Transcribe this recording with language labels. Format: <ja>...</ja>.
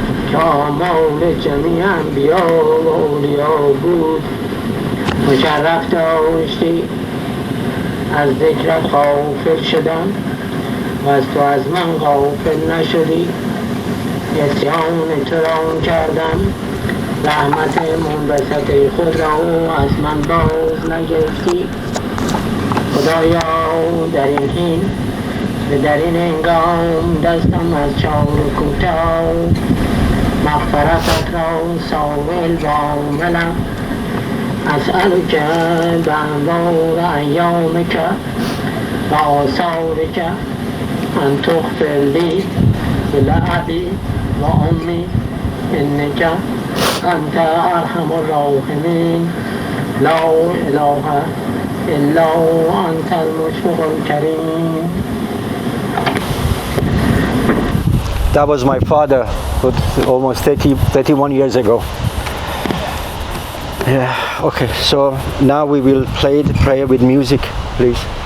<fa>که آمال جمیع انبیا و اولیا بود مشرف داشتی از ذکرت غافل شدم و از تو از من غافل نشدی نسیان تو را کردم رحمت منبسط خود را از من باز نگرفتی خدایا در این حین و در این هنگام دستم از چار کوتاه مغفرتت را سائل و عاملم</fa> <ar>أسألك بأنظار أيامك وآثارك أن تغفر لي ولأبي وأمي إنك أنت أرحم الراحمين لا إله إلا أنت المشفق الكريم.</ar> <en>That was my father, almost 31 years ago. Yeah, okay, so now we will play the prayer with music, please.</en>